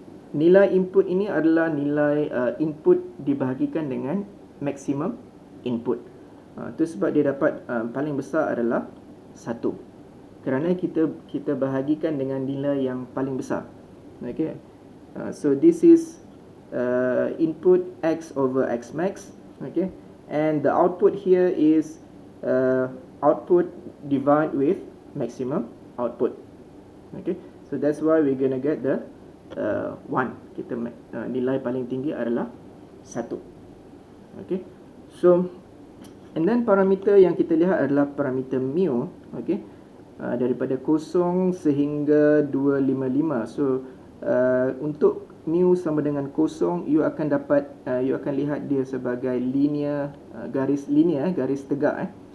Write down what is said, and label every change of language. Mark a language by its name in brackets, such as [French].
[Malay] Nilai input ini adalah nilai input dibahagikan dengan maximum input. Itu sebab dia dapat paling besar adalah 1. Kerana kita bahagikan dengan nilai yang paling besar. [English] Okay, so this is input X over X max. Okay, and the output here is output divided with maximum output. Okay, so that's why we're gonna get the 1. [Malay] Kita nilai paling tinggi adalah 1. Okay, so and then parameter yang kita lihat adalah parameter mu. Okay, daripada 0 sehingga 255. So untuk mu sama dengan 0, you akan dapat you akan lihat dia sebagai linear, garis tegak.